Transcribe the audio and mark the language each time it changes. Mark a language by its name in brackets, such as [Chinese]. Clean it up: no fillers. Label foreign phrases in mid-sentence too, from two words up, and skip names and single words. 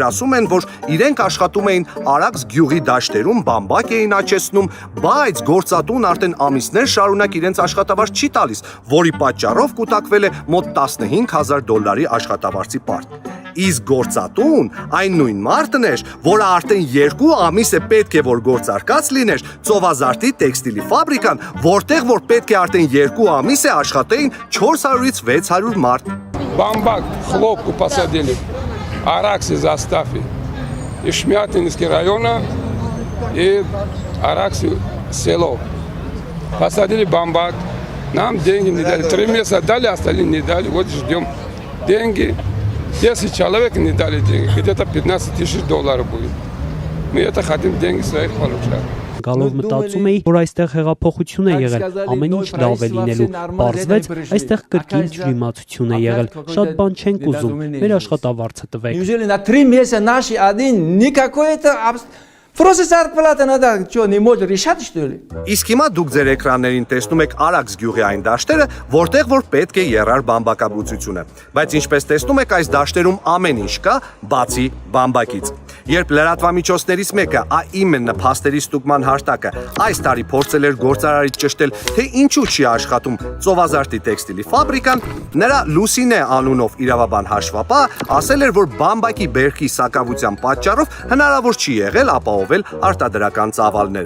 [Armenian] ասում են, որ իրենք աշխատում էին Արաքս գյուղի դաշտերում, բամբակ էին աճեցնում, բայց գործատուն արդեն ամիսներ շարունակ իրենց աշխատավարձ չի տալիս, որի պատճառով կուտակվել է մոտ $15,000 աշխատավարձի պարտ։ Իսկ գործատուն այն նույն մարդն էր, որը արդեն 2 ամիս է պետք է որ գործարկած լիներ ծովազարտի տեքստիլի ֆաբրիկան, որտեղ որ պետք է արդեն 2 ամիս է աշխատեին 400-ից 600 մարդ։ [Russian] Бамбак, хлопку посадили, Араксы заставили, и Шмятинский района, и Араксы село. Посадили бамбак, нам деньги не дали, 3 месяца дали, остальные не дали, вот ждем деньги. 10 человек не дали деньги, где-то $15 тысяч будет. Мы это хотим деньги своих получать. [Armenian] Գալով մտածում էի, որ այստեղ հեղափոխություն է եղել, ամեն ինչ լավ է լինելու, պարզվեց, այստեղ կրկին ջրիմացություն է եղել, շատ բան չենք ուզում, մեր աշխատավարձը տվեք։ [Russian] Неужели на 3 месяца наши один никакой-то просто зарплата надо, что, не может решать, что ли? [Armenian] Իսկ հիմա դուք ձեր էկրաններին տեսնում եք Արաքս գյուղի այն դաշտերը, որտեղ որ պետք է եռար բամբակաբուծությունը, բայց ինչպես տեսնում եք, այս դաշտերում ամեն ինչ կա, բացի բամբակից։ Երբ լրատվամիջոցներից մեկը ԱԻՄ փաստերի ստուգման հարտակը այս տարի փորձել էր գործարարից ճշտել, թե ինչու չի աշխատում ծովազարտի տեքստիլի ֆաբրիկան, նրա Լուսինե անունով իրավաբան հաշվապահ ասել էր, որ բամբակի բերքի սակավության պատճառով հնարավոր չի եղել ապահովել արտադրական ծավալները։